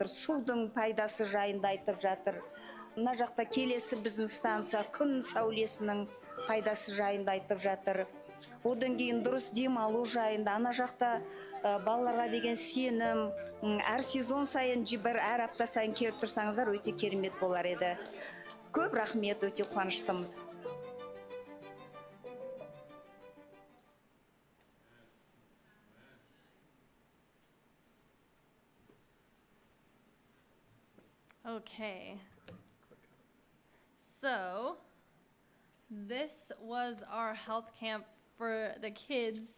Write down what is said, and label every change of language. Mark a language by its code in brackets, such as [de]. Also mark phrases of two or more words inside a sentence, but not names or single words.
[kk] Судың пайдасы жайында айтып жатыр. Мына жақта келесі біздің станция күн сәулесінің пайдасы жайында айтып жатыр. Одан кейін дұрыс демалу жайында. Ана жақта балаларға деген сенім, әр сезон сайын әр апта сайын келіп тұрсаңыздар өте керемет болар еді. Көп рахмет, өте қуаныштымыз. [en] Okay. So, this was our health camp for the kids.